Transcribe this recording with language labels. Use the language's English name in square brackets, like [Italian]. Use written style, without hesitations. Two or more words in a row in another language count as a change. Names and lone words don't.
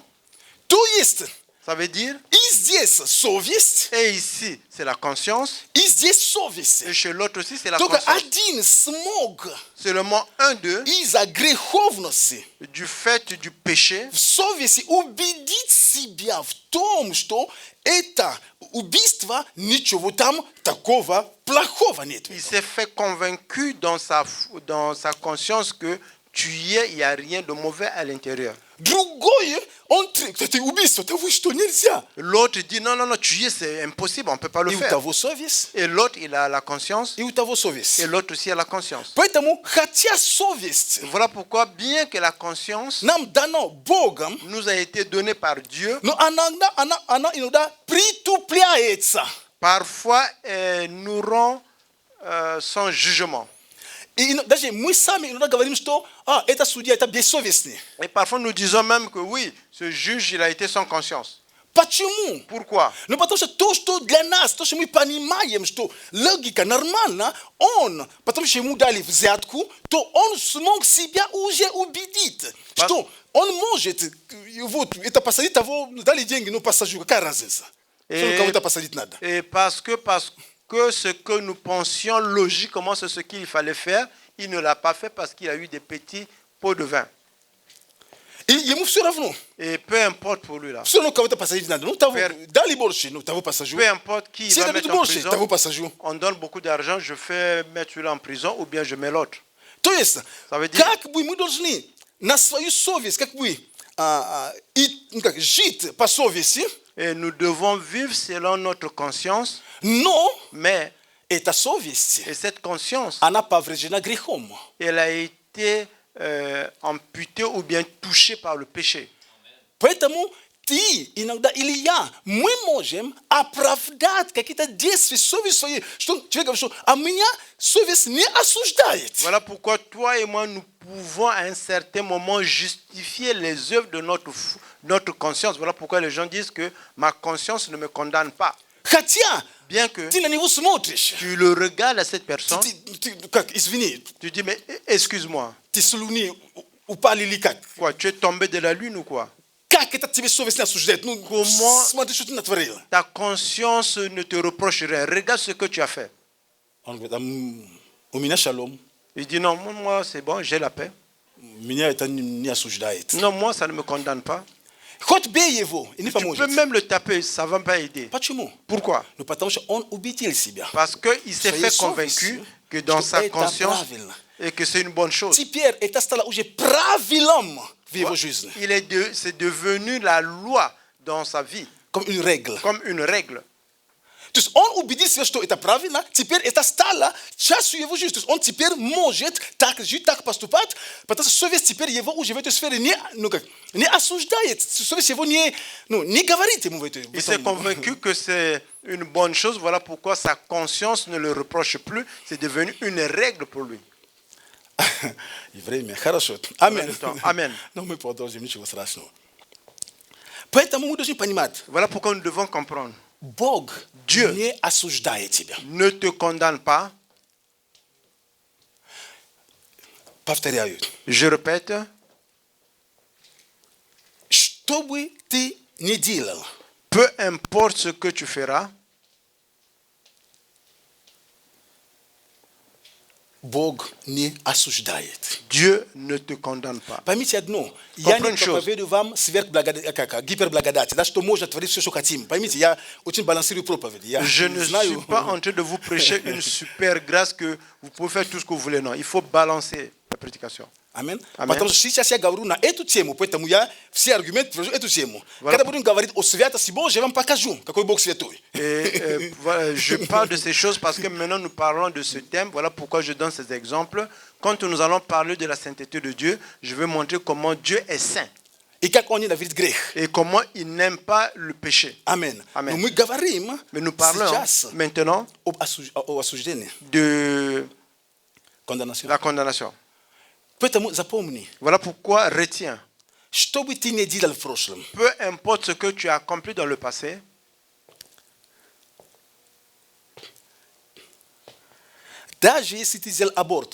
[Russian] То есть, [French] Ça veut dire, [Russian] и здесь совесть, [French] et ici, c'est la conscience, [Russian] и здесь совесть. [French] et chez l'autre aussi, c'est la [Russian] Только [French] conscience. [Russian] один смог [French] Seulement un d'eux, [Russian] из-за греховности [French] du fait du péché, [Russian] в совести убедить себя в том, что это убийство, ничего там такого плохого нет. [French] il s'est fait convaincu dans sa conscience que tuer, il n'y a rien de mauvais à l'intérieur. [Russian] Другое, это убийство, того что нельзя. [French] L'autre dit non, tuer c'est impossible, on ne peut pas le [Russian] И у [French] faire. [Russian] того совесть, [French] Et l'autre, il a la conscience, [Russian] и у того совесть. [French] et l'autre aussi a la conscience. [Russian] Поэтому, хотя совесть [French] Voilà pourquoi, bien que la conscience [Russian] нам дано Богом, [French] nous a été donnée par Dieu, [Russian] но она иногда притупляется. [French] parfois elle nous rend sans jugement. [Russian] И даже мы сами иногда говорим, что это судья, это бессовестный. [French] Et parfois nous disons même que oui, ce juge, il a été sans conscience. [Russian] Почему? [French] Pourquoi? [Russian] Ну, потому что то, что для нас, то, что мы понимаем, что логика нормальна, потому что ему дали взятку, то он смог себя уже убедить, что он может, вот, это посадить того, дали деньги, ну, пассажиру, какая разница? Что кого-то посадить надо? [French] Et parce que ce que nous pensions logiquement, c'est ce qu'il fallait faire, il ne l'a pas fait parce qu'il a eu des petits pots de vin. [Russian] И ему все равно. [French] Et peu importe pour lui là. [Russian] Все равно кого-то посадить надо. Ну, того, дали больше, ну, того посажу. [French] Peu importe qui [Russian] Если [French] va [Russian] дадут [French] mettre en [Russian] больше, того [French] prison, [Russian] посажу. [French] on donne beaucoup d'argent, je fais mettre celui-là en prison ou bien je mets l'autre. [Russian] То есть, [French] Ça veut dire, [Russian] как бы мы должны на свою совесть, как бы, жить по совести, [French] et nous devons vivre selon notre conscience, [Russian] но [French] mais [Russian] эта совесть, [French] et cette conscience, [Russian] она повреждена грехом. [French] elle a été amputé ou bien touché par le péché. [Russian] Поэтому ты иногда или я, мы можем оправдать какие-то действия совесть своей, что человек говорит, что а меня совесть не осуждает. [French] Voilà pourquoi toi et moi, nous pouvons à un certain moment justifier les œuvres de notre conscience. Voilà pourquoi les gens disent que ma conscience ne me condamne pas. [Russian] Хотя [French] Bien que [Russian] ты на него смотришь, [French] tu le regardes à cette personne, [Russian] как, извини, [French] tu dis, mais excuse-moi, [Russian] ты с Луны упали или как? [French] quoi, tu es tombé de la lune ou quoi? [Russian] Как это тебе совесть не осуждает? Ну, [French] Comment- [Russian] смотри, что ты натворил. [French] Ta conscience ne te reproche rien. Regarde ce que tu as fait. [Russian] Он говорит, у меня шалом, [French] Il dit, non, moi c'est bon, j'ai la paix. [Russian] меня это не осуждает. [French] Non, moi ça ne me condamne pas. [Russian] Хоть бей его, и не [French] Tu peux [Russian] поможет. [French] même le taper, ça ne va pas aider. [Russian] Почему? [French] Pourquoi? [Russian] Ну, потому что он убедил себя. [French] Parce qu'il s'est [Russian] Своей [French] fait [Russian] совестью, [French] convaincu que dans [Russian] что [French] sa [Russian] это [French] conscience [Russian] правильно. [French] et que c'est une bonne chose. [Russian] Теперь это стало уже правилом в его жизни, [French] C'est devenu la loi dans sa vie, comme une règle. comme une règle. [Russian] То есть он убедил себя, что это правильно, теперь это стало частью его жизни. То есть он теперь может так жить, так поступать, потому что совесть теперь его уже в этой сфере не осуждает. Совесть его не говорит ему в этой. [French] Il s'est convaincu que c'est une bonne chose, voilà pourquoi sa conscience ne le reproche plus, c'est devenu une règle pour lui. [Russian] И время. Хорошо. Аминь. [French] Amen. [Russian] Но мы продолжим, ничего страшного. Поэтому мы должны понимать, [French] Voilà pourquoi nous devons comprendre. [Russian] Бог [French] Dieu [Russian] не осуждает тебя. [French] ne te condamne pas. [Russian] Повторяю. [French] Je répète, [Russian] Что бы ты ни делал, [French] peu importe ce que tu feras, [Russian] Бог не осуждает. [French] Dieu ne te condamne pas. [Russian] Поймите одно, я не [French] Comprendre chose. [Russian] проповедую вам гиперблагодать, да, что можно творить все, что хотим. Поймите, я очень балансирую проповедь. Я [French] Je ne suis [Russian] знаю, [French] pas en train de vous prêcher une super grâce que vous pouvez faire tout ce que vous voulez. Non, il faut balancer la prédication. [Russian] Амин. Аминь. Потому что сейчас я говорю на эту тему, поэтому я все аргументы привожу эту тему. [French] Voilà. [Russian] Когда будем говорить о святости Божьей, я вам покажу, какой Бог святой. [French] Et voilà, je parle de ces choses parce que maintenant nous parlons de ce thème. Voilà pourquoi je donne ces exemples. Quand nous allons parler de la sainteté de Dieu, je vais montrer comment Dieu est saint [Russian] И как он ненавидит грех. [French] et comment il n'aime pas le péché. [Russian] Амин. [French] Amen. [Russian] Но мы говорим [French] Mais nous parlons [Russian] сейчас [French] maintenant [Russian] о осуждении, [French] de [Russian] конденации. [French] la condamnation. [Russian] Поэтому запомни, [French] Voilà pourquoi retiens. [Russian] что бы ты ни делал в прошлом, [French] Peu importe ce que tu as accompli dans le passé, [Russian] даже если ты сделал аборт,